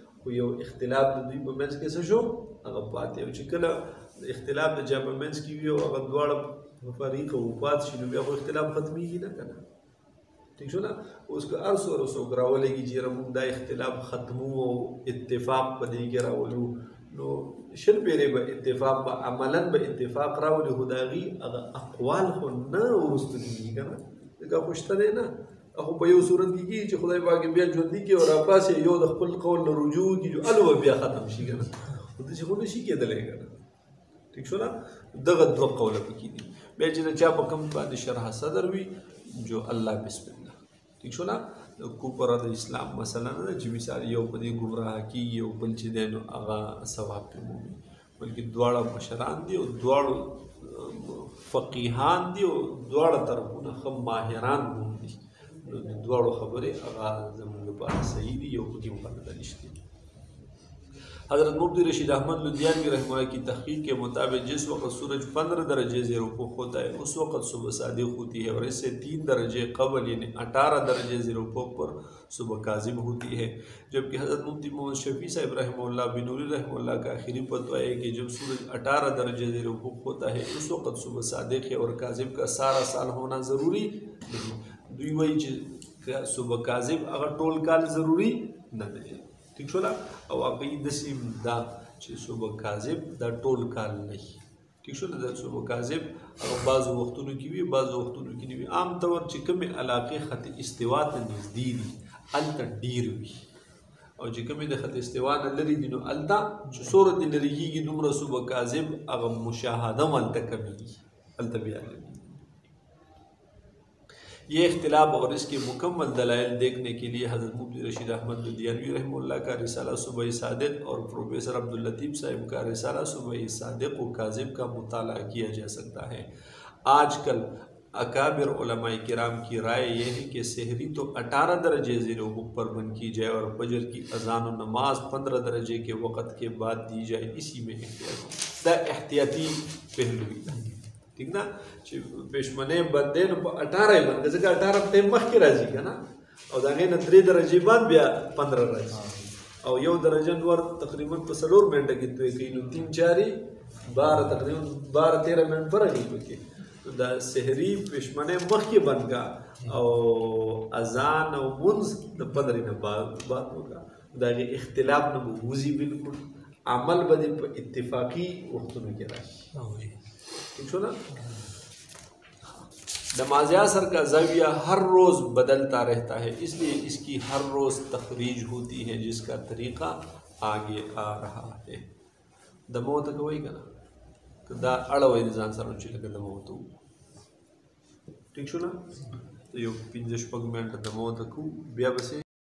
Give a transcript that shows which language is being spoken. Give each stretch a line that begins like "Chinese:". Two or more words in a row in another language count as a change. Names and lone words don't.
Pashto: خو یو اختلاف د دوی په منځ کې څه شو؟ هغه پاتې او چې کله اختلاف د چا په منځ کې وي او هغه دواړه فریقه وفات شي نو بیا خو اختلاف ختمېږي نه که نه؟ ٹھیک شو نه؟ اوس که هر څومره څوک راولېږي چې یاره موږ دا اختلاف ختمو او اتفاق په دې کې راولو، نو شل پیرې به اتفاق به عملا به اتفاق راولي، خو د هغې هغه اقوال خو نه وروسته کېږي که نه؟ ځکه خو شته دی نه، خو په یو صورت کې کېږي چې خدای پاک بیا ژوندي کړي او راپاسې یو د خپل قول نه رجوع وکړي چې هلته به بیا ختم شي که نه؟ خو داسې خو نه شي کېدلی که نه؟ ٹھیک شو نه؟ دغه دوه قوله پکې دي. بیا چې د چا په کوم باندې شرح صدر وي جو الله
Arabic: بسم الله،
Pashto: ٹھیک شو نه؟ د کفر د اسلام مسله نه ده چې مثال یو په دې ګمراه کېږي او بل چې دی نو هغه ثواب پرې مومي، بلکې دواړه مشران دي او دواړو فقیهان دي او دواړه طرفونه ښه ماهران هم دي، نو د دواړو خبرې هغه زموږ لپاره صحیح دي، یو پکې مقلده نشته.
Urdu: حضرت مفتی رشید احمد لدھیانوی
Arabic: رحمہ اللہ
Urdu: کی تحقیق کے مطابق جس وقت سورج 15 درجے زیر افق ہوتا ہے اس وقت صبح صادق ہوتی ہے، اور اس سے 3 درجے قبل یعنی 18 درجے زیر افق پر صبح کاذب ہوتی ہے. جبکہ حضرت مفتی محمد شفیع صاحب
Arabic: رحمہ اللہ
Urdu: بنوری
Arabic: رحمہ اللہ
Urdu: کا آخری فتویٰ ہے کہ جب سورج 18 درجے زیر افق ہوتا ہے اس وقت صبح صادق ہے اور کاذب کا سارا سال ہونا ضروری نہیں.
Pashto: دوی وایي چې صبح کاذب هغه ټول کال ضروری نه دی. ٹھیک شو نا؟ او هغوی داسې دا چې صبح کاذب دا ټول کال نه وي. ٹھیک شو نا؟ دا صبح کاذب هغه بعضو وختونو کې وي، بعضو وختونو کې نه وي. عام طور چې کومې علاقې خط استوا ته نږدې دي هلته ډېر وي، او چې کومې د خط استوا نه لرې دي نو هلته چې څومره دې لرې کېږي دومره صبح کاذب هغه مشاهده هم هلته کمېږي، هلته بیا لري.
Urdu: یہ اختلاف اور اس کے مکمل دلائل دیکھنے کے لیے حضرت مفتی رشید احمد لدھیانوی
Arabic: رحمہ اللہ
Urdu: کا رسالہ صبح صادق اور پروفیسر عبداللطیف صاحب کا رسالہ صبح صادق و کاذب کا مطالعہ کیا جا سکتا ہے. آج کل اکابر علماء کرام کی رائے یہ ہے کہ سحری تو 18 درجے زیر افق پر بند کی جائے اور فجر کی اذان و نماز 15 درجے کے وقت کے بعد دی جائے. اسی میں احتیاطی پہلو ہی
Pashto: ٹھیک نا چې پېشمنۍ بندې نو په 18 یې بند کړه، ځکه 18 ټایم مخکې راځي که نه، او د هغې نه 3 درجې بعد بیا 15 راځي، او 1 درجه نور تقریبا په 4 منټه کې توی کوي، نو 3 4 12 تقریبا 12-13 منټ فرق یې پکې. دا سحري پېشمنۍ مخکې بند کړه او اذان او منځ د 15 نه بعد وکړه، د هغې اختلاف نه به وځي، بالکل عمل به دې په اتفاقي وختونو کې راشي. ٹھیک شو نا؟
Urdu: نماز عصر کا زاویہ ہر روز بدلتا رہتا ہے، اس لیے اس کی ہر روز تخریج ہوتی ہے جس کا طریقہ آگے آ رہا ہے.
Pashto: دمو ته کوي که نه؟ دا اړوئ د ځان سره چې لکه دمو ته وو. ٹھیک شو نا؟ یو 5-6 منټه دمو ته کوو، بیا بسې